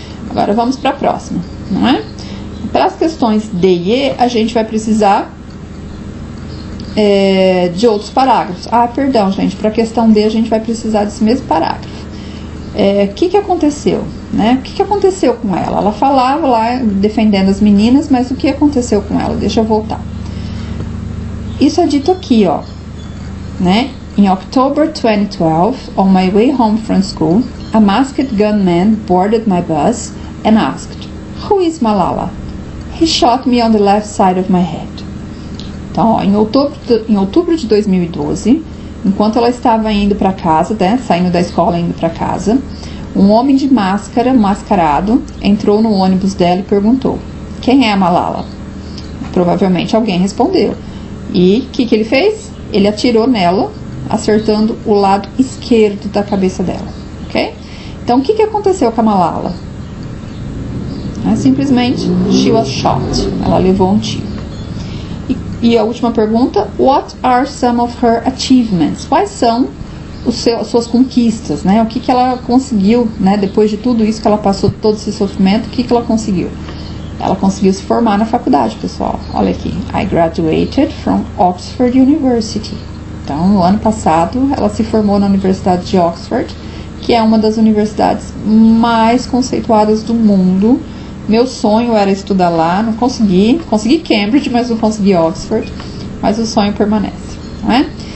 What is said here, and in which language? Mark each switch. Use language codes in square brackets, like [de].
[pt] Agora vamos para a próxima, não é? Para as questões D e E, a gente vai precisar de outros parágrafos. Ah, perdão, gente, para a questão D a gente vai precisar desse mesmo parágrafo. O que aconteceu? Né? O que aconteceu com ela? Ela falava lá defendendo as meninas, mas o que aconteceu com ela? Deixa eu voltar. Isso é dito aqui, ó, né? [en] In October 2012, on my way home from school, a masked gunman boarded my bus and asked, "Who is Malala?" He shot me on the left side of my head. [pt] Então, ó, em outubro de 2012, enquanto ela estava indo para casa, né, saindo da escola indo para casa, um homem de máscara, mascarado, entrou no ônibus dela e perguntou: "Quem é a Malala?" Provavelmente alguém respondeu. E o que ele fez? Ele atirou nela, acertando o lado esquerdo da cabeça dela, ok? Então, o que aconteceu com a Malala? Simplesmente, [en] she was shot. [pt] Ela levou um tiro. E a última pergunta, [en] what are some of her achievements? [pt] Quais são as suas conquistas, né? O que ela conseguiu, né? Depois de tudo isso que ela passou, todo esse sofrimento, o que ela conseguiu? Ela conseguiu se formar na faculdade, pessoal. Olha aqui, [en] I graduated from Oxford University. [pt] Então, no ano passado, ela se formou na Universidade de Oxford, que é uma das universidades mais conceituadas do mundo. Meu sonho era estudar lá, não consegui Cambridge, mas não consegui Oxford, mas o sonho permanece, não é?